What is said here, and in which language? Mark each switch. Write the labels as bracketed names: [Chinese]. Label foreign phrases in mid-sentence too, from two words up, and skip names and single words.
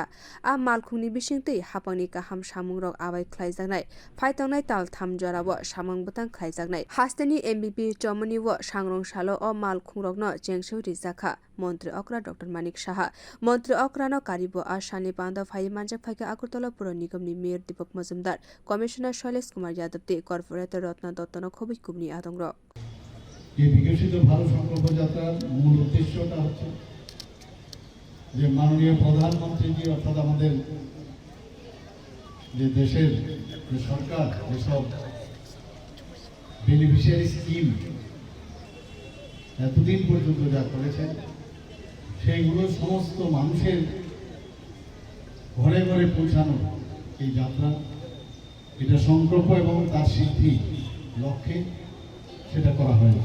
[Kok Borok] a malkhungni bisingtwi hapangni kaham samung rok awai khlaijaknai phaitongnai tal tham jorabo samung bwtang khlaijaknai hasteni MVP chowmuhani wo sangrong salo o malkhungrokno chengsai rijakha montri okra Dr.Manik Saha montri okrano karibo asani pando phai manjak phaike agartala pura nigomni mayor Deepak Majumdar commissioner Shailesh Kumar Yadav te corporator Ratna Dottono khobui kubni adongrok [Bangla] এই বিকশিত ভারত সংকল্প যাত্রার মূল উদ্দেশ্যটা হচ্ছে যে মাননীয় প্রধানমন্ত্রী জি অর্থাৎ আমাদের যে দেশের যে সরকার যেসব বেনিফিশিয়ারি স্কিম এতদিন পর্যন্ত যা করেছেন সেইগুলো সমস্ত মানুষের ঘরে ঘরে পৌঁছানো এই যাত্রা এটা সংকল্প এবং তার সিদ্ধি লক্ষ্যে সেটা করা হয়েছে।